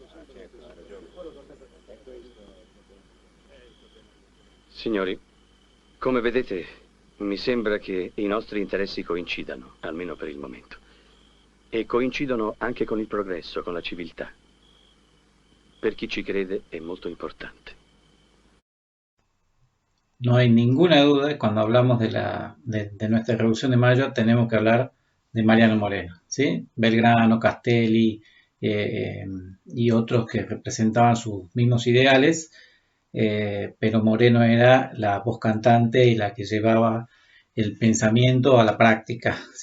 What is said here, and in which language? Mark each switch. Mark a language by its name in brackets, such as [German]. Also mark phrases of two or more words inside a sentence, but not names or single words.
[Italian] Signori, come vedete, mi sembra che i nostri interessi coincidano, almeno per il momento. e coincidono anche con il progresso, con la civiltà. Per chi ci crede è molto importante. [Spanish] No hay ninguna duda, cuando hablamos de nuestra Revolución de Mayo, tenemos que hablar de Mariano Moreno, ¿sí? Belgrano, Castelli eh, y otros que representaban sus mismos ideales, pero Moreno era la voz cantante y la que llevaba el pensamiento a la práctica, ¿sí?